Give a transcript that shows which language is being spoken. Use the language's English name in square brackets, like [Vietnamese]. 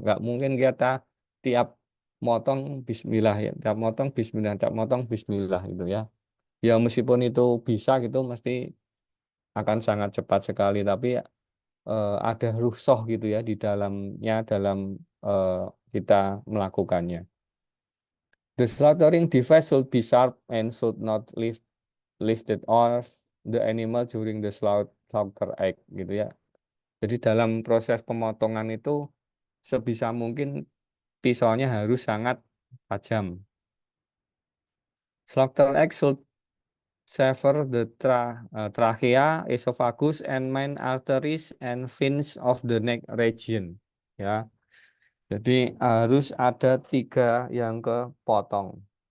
[Indonesian] Nggak mungkin kita tiap motong Bismillah ya, tiap motong Bismillah, tiap motong Bismillah gitu ya. Ya meskipun itu bisa gitu mesti akan sangat cepat sekali tapi ada rukhsah gitu ya di dalamnya dalam eh, kita melakukannya. [English] The slaughtering device should be sharp and should not lifted off the animal during the slaughter act [Indonesian] gitu ya. Jadi dalam proses pemotongan itu sebisa mungkin pisaunya harus sangat tajam. [English] Slaughter act should sever the trachea, esophagus, and main arteries and veins of the neck region. [Indonesian] Ya, jadi harus ada tiga yang kepotong.